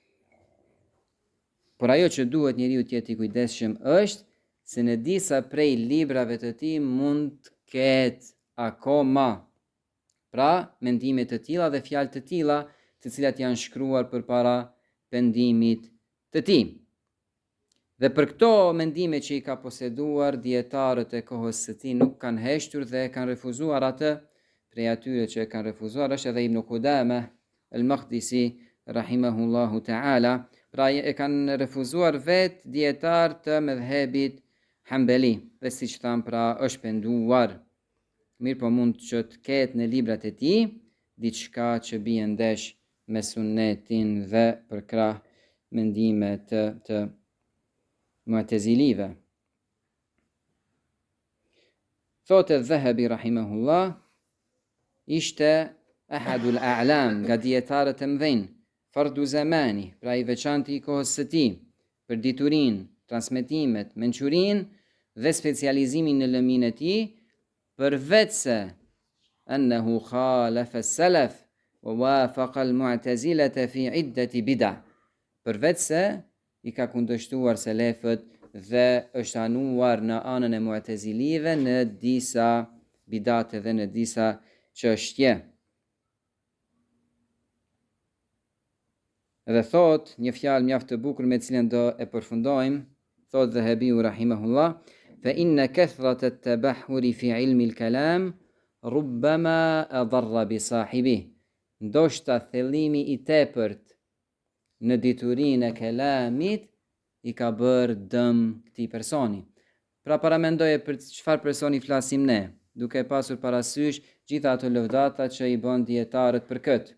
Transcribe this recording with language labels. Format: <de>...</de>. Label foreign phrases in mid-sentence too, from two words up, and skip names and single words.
<sq>Por ajo që duhet njeriu të jetë i kujdesshëm është se në disa prej librave të tij mund të ketë akoma Pra, mendime të tilla dhe fjalë të tilla, të cilat janë shkruar përpara pendimit të tij. Dhe për këto mendime që i ka poseduar, dietarët e kohës së tij nuk kanë heshtur dhe kanë refuzuar atë. Prej atyre që e kanë refuzuar është edhe Ibn Qudama al-Maqdisi</sq> <ar>رحمه الله تعالى.</ar> <sq>Pra e kanë refuzuar vetë dietar të mëdhëbit Hanbali, dhe siç tham, pra është penduar. Mirë po mund që të ketë në librat e tij diçka që bie ndesh me sunetin dhe përkrah mendime të Mu'tazilive. Thotë Dhahabi rahimahullah, ishte</sq> <ar>أحد الأعلام</ar> <sq>nga dietarët e mëdhenj,</sq> <ar>فرد الزمان,</ar> <sq>pra i veçantë i kohës së tij, për diturinë, transmetimet, mençurinë dhe specializimin në lëmin e tij, përveç se</sq> <ar>أنه خالف السلف ووافق المعتزلة في عدة بدع.</ar> <sq>Përveç se i ka kundërshtuar selefët dhe është anuar në anën e Mu'tazilive në disa bidate dhe në disa çështje. Dhe thot një fjalë mjaft të bukur me cilën do e përfundojmë, thot Dhahabiu rahimahullah,</sq> <ar>فإن كثرة التبحر في علم الكلام ربما أضر بصاحبه.</ar> <sq>Ndoshta thellimi i tepërt në diturinë e kelamit i ka bërë dëm këtij personi. Pra paramendoje për çfarë personi flasim ne, duke pasur parasysh gjitha ato lëvdata që i bën dietarët për këtë.</sq>